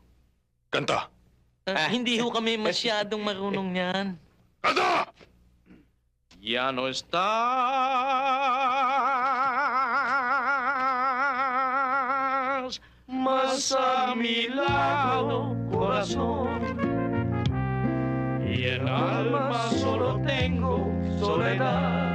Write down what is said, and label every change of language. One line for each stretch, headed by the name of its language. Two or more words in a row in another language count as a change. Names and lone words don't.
Filipino: Kanta. Hindi ho kami masyadong marunong yan. Kanta!
Spanish: Ya no estás más a mi lado, corazón. Y en alma solo tengo soledad.